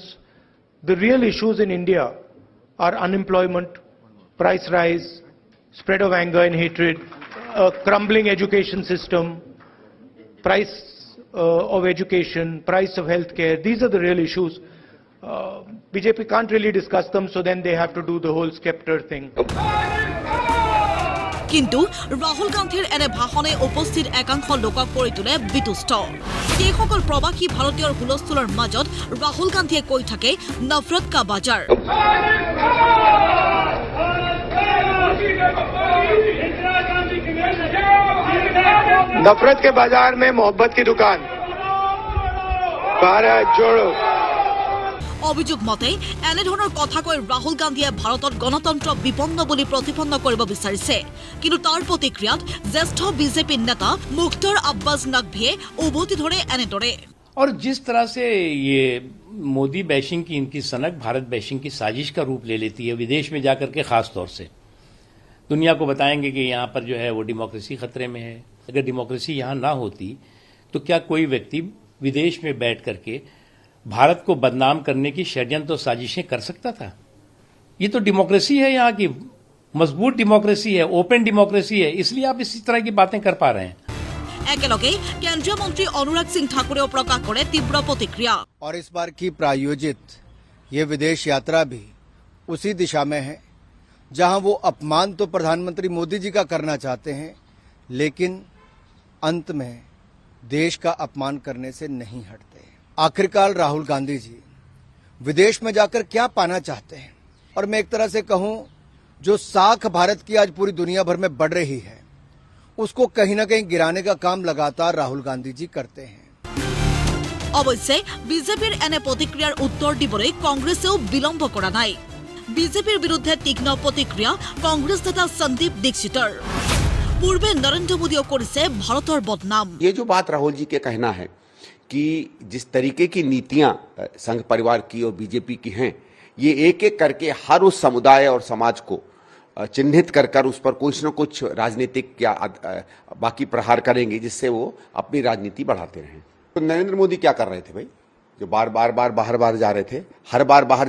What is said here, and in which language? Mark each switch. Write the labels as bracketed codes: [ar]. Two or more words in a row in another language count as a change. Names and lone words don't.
[en] The real issues in India are unemployment, price rise, spread of anger and hatred, a crumbling education system, price of education, price of healthcare. These are the real issues. BJP can't really discuss them, so then they have to do the whole scepter thing. [as] কিন্তু ৰাহুল গান্ধীৰ এনে ভাষণে উপস্থিত একাংশ লোকক কৰি তোলে বিতুষ্ট সেইসকল প্ৰবাসী ভাৰতীয়ৰ হুলস্থুলৰ মাজত ৰাহুল গান্ধীয়ে কৈ থাকে [hi] नफ़रत का बाज़ार नफरत के बाजार में मोहब्बत की दुकान भारत जोड़ो [as] অভিযোগ মতে এনেধৰণৰ কথা কৈ ৰাহুল গান্ধীয়ে ভাৰতত গণতন্ত্ৰ বিপন্ন বুলি প্ৰতিপন্ন কৰিব বিচাৰিছে কিন্তু তাৰ প্ৰতিক্ৰিয়াত জ্যেষ্ঠ বিজেপি নেতা মুখতাৰ আব্বাস নকভিয়ে উভতি ধৰে এনেদৰে [hi] और जिस तरह से ये मोदी बैशिंग की इनकी सनक भारत बैशिंग की साजिश का रूप ले लेती है विदेश में जाकर के खास तौर से दुनिया को बताएंगे कि यहाँ पर जो है वो डेमोक्रेसी खतरे में है अगर डेमोक्रेसी यहाँ ना होती तो क्या कोई व्यक्ति विदेश में बैठ करके भारत को बदनाम करने की षड्यंत्र साजिशें कर सकता था ये तो डेमोक्रेसी है यहाँ की मजबूत डेमोक्रेसी है [en] open democracy [hi] है इसलिए आप इसी तरह की बातें कर पा रहे हैं [as] একেলগে কেন্দ্ৰীয় মন্ত্ৰী অনুৰাগ সিং ঠাকুৰেও প্ৰকাশ কৰে তীব্ৰ প্ৰতিক্ৰিয়া [hi] और इस बार की प्रायोजित ये विदेश यात्रा भी उसी दिशा में है जहां वो अपमान तो प्रधानमंत्री मोदी जी का करना चाहते हैं लेकिन अंत में देश का अपमान करने से नहीं हटते आखिरकार राहुल गांधी जी विदेश में जाकर क्या पाना चाहते हैं और मैं एक तरह से कहूं जो साख भारत की आज पूरी दुनिया भर में बढ़ रही है उसको कहीं न कहीं गिराने का काम लगातार राहुल गांधी जी करते हैं [as] অৱশ্যে বিজেপিৰ এনে প্ৰতিক্ৰিয়াৰ উত্তৰ দিবলৈ কংগ্ৰেছেও বিলম্ব কৰা নাই বিজেপিৰ বিৰুদ্ধে তীক্ষ্ণ প্ৰতিক্ৰিয়া কংগ্ৰেছ নেতা সন্দীপ দীক্ষিতৰ পূৰ্বে নৰেন্দ্ৰ মোদীও কৰিছে ভাৰতৰ বদনাম [hi] ये जो बात राहुल जी के कहना है कि जिस तरीके की नीतियां संघ परिवार की और बीजेपी की हैं ये एक एक करके हर उस समुदाय और समाज को चिन्हित कर उस पर कुछ न कुछ राजनीतिक या बाकी प्रहार करेंगे जिससे वो अपनी राजनीति बढ़ाते रहें तो नरेंद्र मोदी क्या कर रहे थे भाई जो बार बार जा रहे थे हर बार बाहर